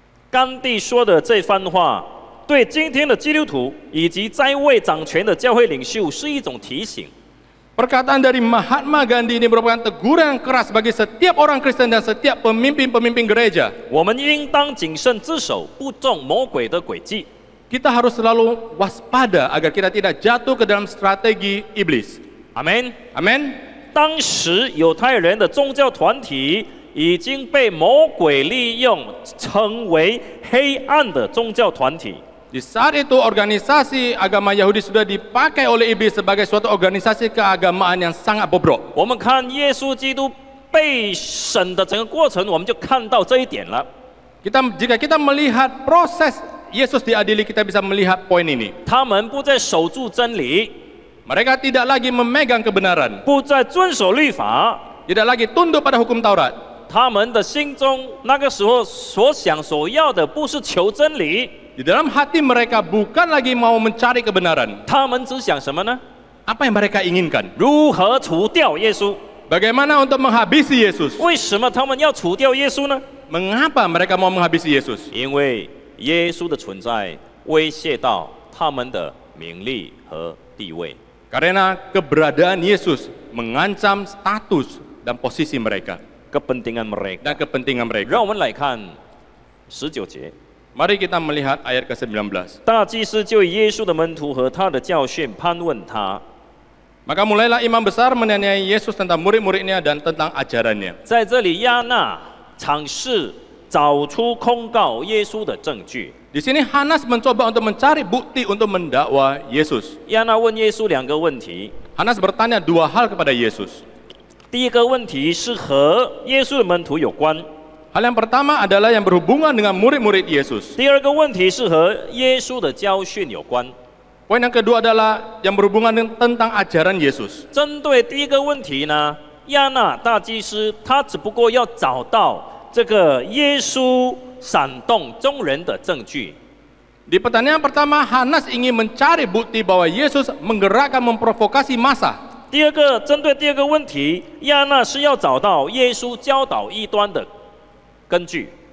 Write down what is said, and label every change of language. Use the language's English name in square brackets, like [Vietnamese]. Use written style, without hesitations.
[Chinese] 甘地说的这番话，对今天的基督徒以及在位掌权的教会领袖是一种提醒。 [Indonesian] Perkataan dari Mahatma Gandhi ini merupakan teguran yang keras bagi setiap orang Kristen dan setiap pemimpin-pemimpin gereja. [Chinese] 我们应当谨慎自守，不中魔鬼的诡计。 [Indonesian] Kita harus selalu waspada agar kita tidak jatuh ke dalam strategi iblis. [Chinese] 阿门。 [Indonesian] Amin. [Chinese] 当时犹太人的宗教团体已经被魔鬼利用，成为黑暗的宗教团体。 [Indonesian] Di saat itu organisasi agama Yahudi sudah dipakai oleh iblis sebagai suatu organisasi keagamaan yang sangat bobrok. [Chinese] 我们看耶稣基督被审的整个过程，我们就看到这一点了。 [Indonesian] Jika kita melihat proses Yesus diadili, kita bisa melihat poin ini. [Chinese] 他们不再守住真理， [Indonesian] Mereka tidak lagi memegang kebenaran, [Chinese] 不再遵守律法， [Indonesian] tidak lagi tunduk pada hukum Taurat. [Chinese] 他们的心中那个时候所想所要的不是求真理， [Indonesian] Di dalam hati mereka bukan lagi mau mencari kebenaran. [Chinese] 他们只想什么呢？ [Indonesian] Apa yang mereka inginkan? [Chinese] 如何除掉耶稣？ [Indonesian] Bagaimana untuk menghabisi Yesus? [Chinese] 为什么他们要除掉耶稣呢？ [Indonesian] Mengapa mereka mau menghabisi Yesus? [Chinese] 因为耶稣的存在威胁到他们的名利和地位。 [Indonesian] Karena keberadaan Yesus mengancam status dan posisi mereka kepentingan mereka dan kepentingan mereka. [Chinese] 让我们来看19节。 [Indonesian] Mari kita melihat ayat ke-19. [Chinese] 大祭司就以耶稣的门徒和他的教训攀问他。 [Indonesian] Maka mulailah imam besar menanyai Yesus tentang murid-muridnya dan tentang ajarannya. [Chinese] 在这里，亚那尝试找出控告耶稣的证据。 [Indonesian] Di sini Hanas mencoba untuk mencari bukti untuk mendakwa Yesus. [Chinese] 亚那问耶稣2个问题， [Indonesian] Hanas bertanya 2 hal kepada Yesus. [Chinese] 第一个问题是和耶稣的门徒有关， [Indonesian] Hal yang pertama adalah yang berhubungan dengan murid-murid Yesus. [Chinese] 第二个问题是和耶稣的教训有关。 [Indonesian] Poin yang kedua adalah yang berhubungan dengan tentang ajaran Yesus. [Chinese] 针对第一个问题呢，亚那大祭司他只不过要找到这个耶稣煽动众人的证据。 [Indonesian] Di pertanyaan pertama, Hanas ingin mencari bukti bahwa Yesus menggerakkan memprovokasi massa. [Chinese] 第二个，针对第二个问题，亚那是要找到耶稣教导异端的根据。